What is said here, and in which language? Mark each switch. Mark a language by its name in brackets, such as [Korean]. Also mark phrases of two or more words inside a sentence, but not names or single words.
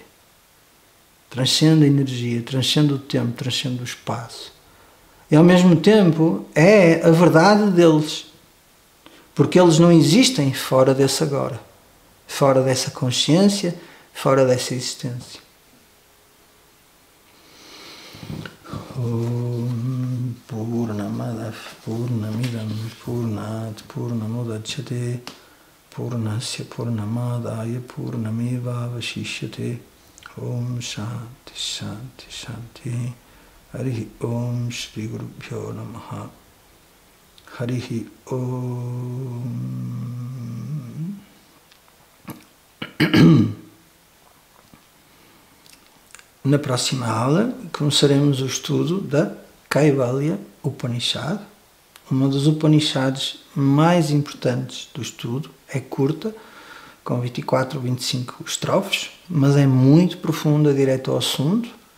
[Portuguese] Transcende a energia, transcende o tempo, transcende o espaço. E ao mesmo tempo é a verdade deles. Porque eles não existem fora desse agora. Fora dessa consciência, fora dessa existência. [Sanskrit] Om Purnamada Purnamidam Purnat Purnamudachyate Purnasya Purnamadaya Purnameva Vashishyate. Om Shanti Shanti Shanti. Harihi Om Shri Gurubhyo Namaha. Harihi Om. [Portuguese] Na próxima aula começaremos o estudo da Kaivalya Upanishad, uma das Upanishads mais importantes do estudo. É curta, com 24 ou 25 estrofes, mas é muito profunda, direto ao assunto.